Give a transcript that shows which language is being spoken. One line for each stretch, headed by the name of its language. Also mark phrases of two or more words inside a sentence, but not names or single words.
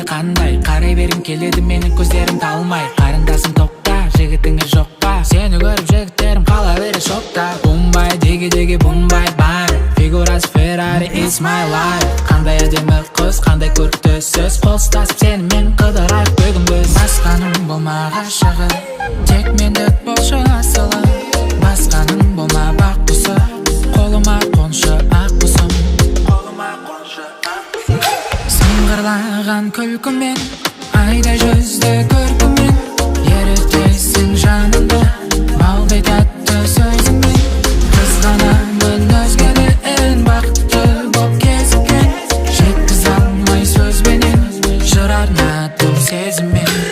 Kazakh: қандай Қарай берін келеді менің көздерім талмай Қарындасым тоқта, жігітіңе жоқ па Сені көріп жігіттерім қала бере шокта Бумбай, деге бумбай бар Фигурасы Ferrari,
English: it's my life
Kazakh: Қандай әдемі қыз, қандай көрікті сөз Қол ұстасып сенімен қыдырайық бүгін біз Басқаның болма ғашығы тек мендік болшы асылы Басқаның болма бақ құсы қолыма қоншы ақ құсым Сыңғырлаған күлкімен айдай жүзді көркімен Ерітесің жанымды балдай тәтті сөзімен Қызғанамын өзгеден бақытты боп кезіккен Жеткізе алмай сөзбенен жыр арнадым сезіммен